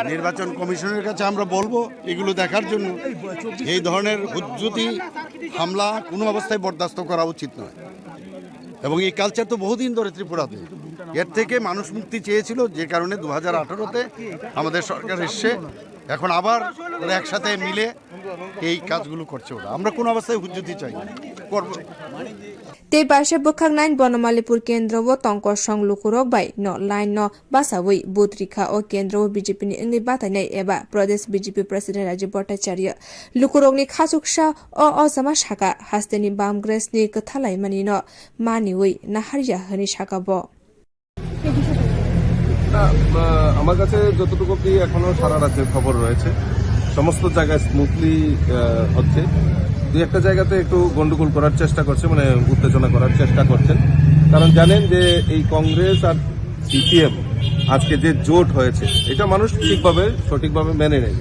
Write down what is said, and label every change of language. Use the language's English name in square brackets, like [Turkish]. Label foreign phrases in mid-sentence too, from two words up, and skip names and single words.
[Bangla] নির্বাচন কমিশনের কাছে আমরা বলবো এগুলো দেখার জন্য এই ধরনের হুজ্জতি হামলা কোনো অবস্থায় বরদাস্ত করা উচিত নয়, এবং এই কালচার তো বহুদিন ধরে ত্রিপুরাতে। এর থেকে মানুষ মুক্তি চেয়েছিল, যে কারণে 2018-তে আমাদের সরকার এসছে, এখন আবার ওরা একসাথে মিলে এই কাজগুলো করছে। ওরা আমরা কোনো অবস্থায় হুজ্জতি চাই না, করবো। [Kok Borok] ते पार्श्व बुखांग नाइन बनमालीपुर केन्द्र व तंकर संग लुकुरक बाय न लाइन न बासावै बुथ रिखा ओ केन्द्र व बीजेपी नि इंगै बातायनाय एबा प्रदेश बीजेपी प्रेसिडेंट राजीव भट्टाचार्य लुकुरकनि खासुकसा अ अजमा शाखा हास्तेनि बामग्रेसनि कथालायमानि न मानिवै नाहारिया हनि शाखा ब [Bangla] আমার কাছে যতটুকু কি এখনো সারা রাজ্যের খবর রয়েছে, সমস্ত জায়গায় স্মুথলি হচ্ছে। দুই একটা জায়গাতে একটু গন্ডগোল করার চেষ্টা করছে, মানে উত্তেজনা করার চেষ্টা করছেন, কারণ জানেন যে এই কংগ্রেস আর সিপিএম আজকে যে জোট হয়েছে এটা মানুষ সঠিকভাবে মেনে নেয়।